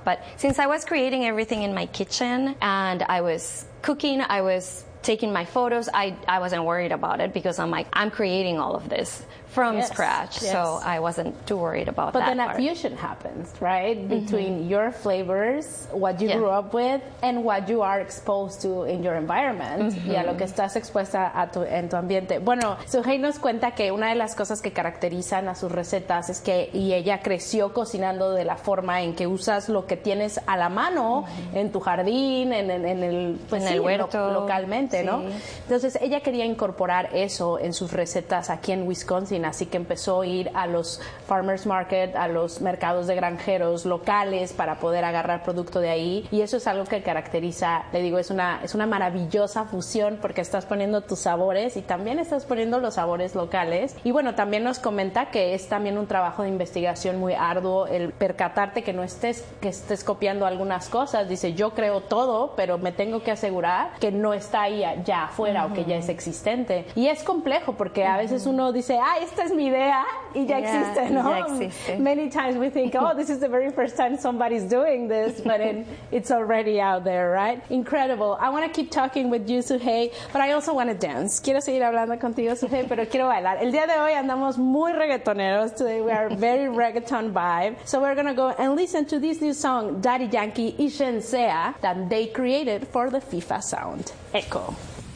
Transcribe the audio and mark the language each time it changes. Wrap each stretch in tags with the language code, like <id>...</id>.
<en>But since I was creating everything in my kitchen and I was cooking, I was taking my photos, I wasn't worried about it because I'm like, I'm creating all of this from yes. scratch. Yes. So I wasn't too worried about but that But then a part. Fusion happens, right? Between mm-hmm. your flavors, what you yeah. grew up with, and what you are exposed to in your environment.</en> <es>Mm-hmm. Y a lo que estás expuesta a tu, en tu ambiente. Bueno, Suhey nos cuenta que una de las cosas que caracterizan a sus recetas es que, y ella creció cocinando de la forma en que usas lo que tienes a la mano mm-hmm. en tu jardín, en el, pues, en sí, el huerto. Localmente, sí. ¿no? Entonces, ella quería incorporar eso en sus recetas aquí en Wisconsin. Así que empezó a ir a los farmers market, a los mercados de granjeros locales para poder agarrar producto de ahí. Y eso es algo que caracteriza, le digo, es una maravillosa fusión porque estás poniendo tus sabores y también estás poniendo los sabores locales. Y bueno, también nos comenta que es también un trabajo de investigación muy arduo el percatarte que no estés copiando algunas cosas. Dice, yo creo todo, pero me tengo que asegurar que no está ahí ya afuera uh-huh. o que ya es existente. Y es complejo porque a veces uh-huh. uno dice, ah, esta es mi idea y ya</es> <en>yeah,</en> <es>existe, ¿no? Ya existe.</es> <en>Many times we think, oh, this is the very first time somebody's doing this, but it's already out there, right? Incredible. I want to keep talking with you, Suhey, but I also want to dance.</en> <es>Quiero seguir hablando contigo, Suhey, pero quiero bailar. El día de hoy andamos muy reggaetoneros.</es> <en>Today we are very reggaeton vibe. So we're going to go and listen to this new song, Daddy Yankee y Shensea, that they created for the FIFA sound. Echo.</en>